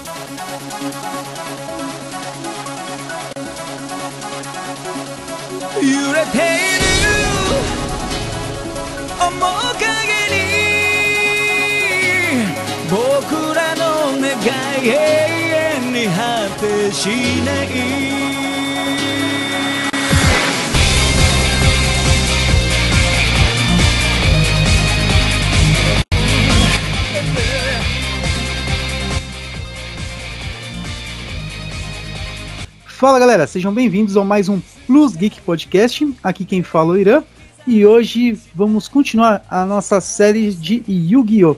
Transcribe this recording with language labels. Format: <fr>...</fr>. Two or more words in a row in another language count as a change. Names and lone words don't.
<ja>揺れている面影に僕らの願い永遠に果てしない。</ja> <pt>Fala galera, sejam bem-vindos a mais um Plus Geek Podcast, aqui quem fala é o Irã, e hoje vamos continuar a nossa série de Yu-Gi-Oh!</pt>